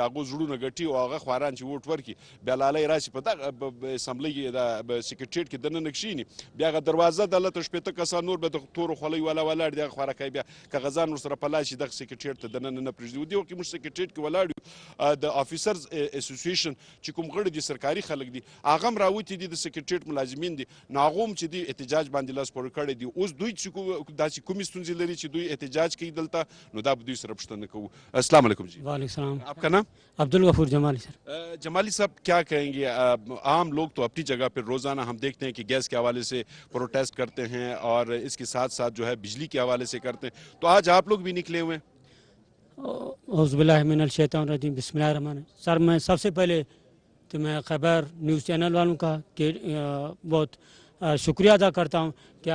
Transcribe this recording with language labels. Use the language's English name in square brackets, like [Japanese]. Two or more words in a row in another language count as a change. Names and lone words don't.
[Pashto] د هغو زړونه ګټي او هغه خواران چې ووټ ورکړي بیا لالی راشي په دغه اسمبلۍ کې د سکرټریټ کې دننه کښېني بیا هغه دروازه د هلته شپېته کسان نور به د تورو خولۍ والا ولاړ دي هغه خواره کوي بیا کاغذان ورسره په لاس شي دغه سکرټریټ ته دننه نه پرېږدي دې وخت کې موږ سکرټریټ کې ولاړ یو د [English] officers association [Pashto] چې کوم غړي دي سرکاري خلک دي هغه هم راوتي دي د سکرټریټ ملازمین دي نو هغو هم چې دي احتجاج باندې لاس پورې کړی دي اوس دوی چې داسې کومې ستونزې لري چې دوی احتجاج کوي دلته نو دا به دوی سره پوښتنه کوو [Arabic] السلام علیکم [Pashto] جی [Arabic] وعلیکم السلام [Urdu] آپ کا نام عبدالغفور جمالی سر جمالی صاحب کیا کہیں گے عام لوگ تو اپنی جگہ پہ روزانہ ہم دیکھتے ہیں کہ گیس کے حوالے سے پروٹیسٹ کرتے ہیں اور اس کے ساتھ ساتھ جو ہے بجلی کے حوالے سے کرتے ہیں تو آج آپ لوگ بھی نکلے ہوئے ہیں [Arabic] اعوذ باللہ من الشیطان الرجیم بسم اللہ الرحمن الرحیم [Urdu] سر میں سب سے پہلے تو میں خیبر نیوز چینل والوں کا کہ بہت شکریہ ادا کرتا ہوں کہ